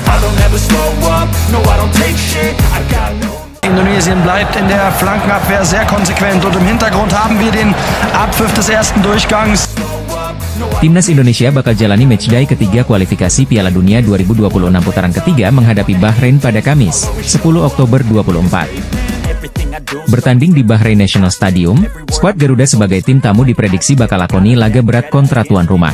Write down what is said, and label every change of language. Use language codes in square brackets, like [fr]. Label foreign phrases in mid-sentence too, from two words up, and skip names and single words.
[en] I'll never slow up, no I don't take shit, I got no. [de] Indonesien bleibt in der Flankenabwehr sehr konsequent und im Hintergrund haben wir den Abpfiff des ersten Durchgangs. [id] Timnas Indonesia bakal jalani matchday ketiga kualifikasi Piala Dunia 2026 putaran ketiga menghadapi Bahrain pada Kamis, 10 Oktober 2024. Bertanding di Bahrain National Stadium, skuad Garuda sebagai tim tamu diprediksi bakal lakoni laga berat kontra tuan rumah.